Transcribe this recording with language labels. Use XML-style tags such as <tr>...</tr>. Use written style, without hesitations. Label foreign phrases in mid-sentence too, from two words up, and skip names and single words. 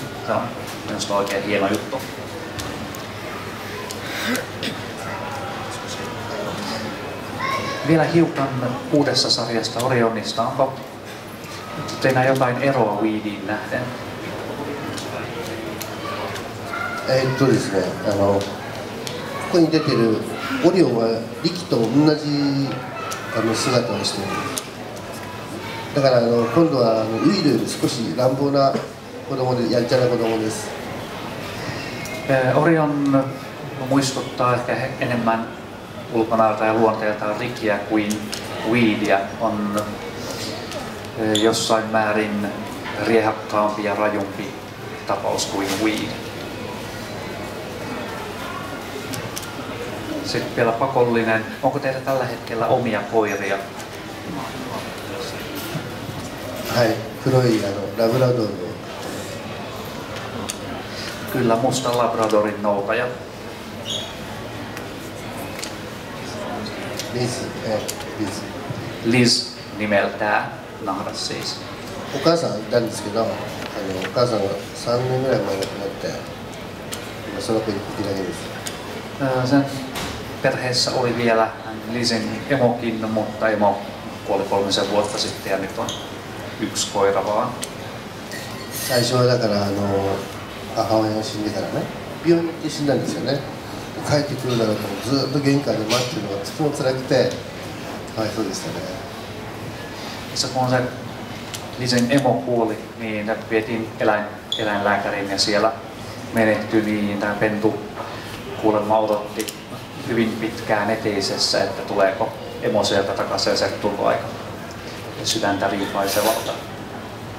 <fi>Se on minusta oikein hieno juttu. Vielä hiukan uudessa sarjasta Orionista. Onko teillä jotain eroa Weediin nähden?</fi> <ja>ですね、ここに出てるオリオンはリキと同じ姿をしているんです。だから今度はウィードより少し乱暴な子供でやんちゃな子供です。</ja> <fi>Orion muistuttaa ehkä enemmän ulkonäöltä ja luonteeltaan Rickiä kuin Weedia. On jossain määrin riehakkaampi ja rajumpi tapaus kuin Weed. Sitten vielä pakollinen. Onko teillä tällä hetkellä omia koiria?</fi> <ja>はい、黒いラブラドール。</ja> <fi>Kyllä, musta Labradorin noutaja. Liz nimeltään, nahdas siis.</fi> <ja>お母さんいたんですけど、お母さんが3年ぐらい前に亡くなって、今その子1匹だけです。</ja> <fi>Sen perheessä oli vielä Lizin emokin, mutta emo kuoli 3 vuotta sitten ja nyt on 1 koira vaan.</fi> <ja>最初はだから母親が死んでからね、病院に行って死んだんですよね。帰ってくるだろうとずっと玄関で待ってるのがとても辛くて、かわいそうでしたね。</ja> <fi>Kun se Lizin emo kuoli, niin vietiin eläinlääkäriin ja siellä menehtyi, niin tämä pentu kuulemma odotti hyvin pitkään eteisessä, että tuleeko emo sieltä takaisin ja se tuntui aika sydäntä riipaisevalta.</fi>